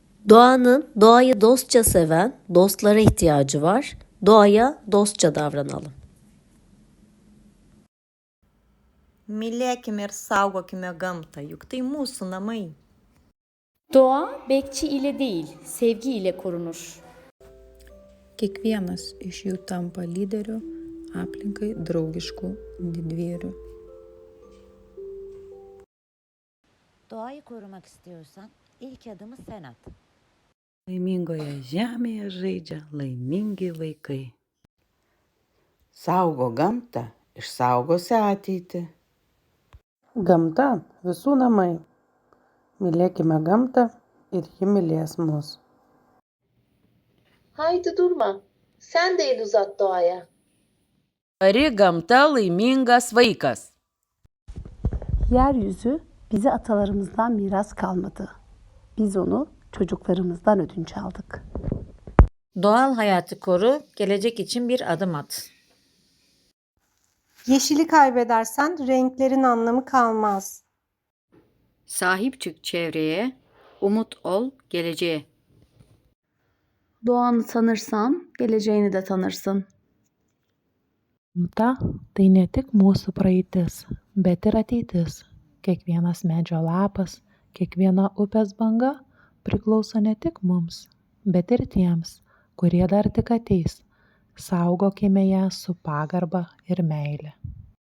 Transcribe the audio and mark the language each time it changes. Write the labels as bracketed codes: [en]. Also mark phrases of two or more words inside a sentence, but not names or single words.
[tr] Doğayı dostça seven, dostlara ihtiyacı var. Doğaya dostça davranalım. [lt] Mylėkime ir saugokime gamtą, juk tai mūsų namai. [tr] Doğa bekçi ile değil, sevgi ile korunur. [lt] Kiekvienas iš jų tampa lyderiu, aplinkai draugišku didvyriu. [tr] Doğayı korumak istiyorsan ilk adımı sen at. [lt] Laimingoje žemėje žaidžia laimingi vaikai. Saugo gamtą, išsaugosi ateitį. Gamta visų namai. Mylėkime gamtą ir ji mylės mus. [tr] Haydi durma. Sen de el uzat doğaya. [lt] Tvari gamta laimingas vaikas. [tr] Yeryüzü bize atalarımızdan miras kalmadı. Biz onu çocuklarımızdan ödünç aldık. Doğal hayatı koru, gelecek için bir adım at. Yeşili kaybedersen renklerin anlamı kalmaz. Sahip çık çevreye, umut ol geleceğe. Doğanı tanırsan geleceğini de tanırsın. [lt] Gamta tai ne tik mūsų praeitis, bet ir ateitis. Kiekvienas medžio lapas, kiekviena upės banga priklauso ne tik mums, bet ir tiems, kurie dar tik ateis. Saugokime ją su pagarba ir meile.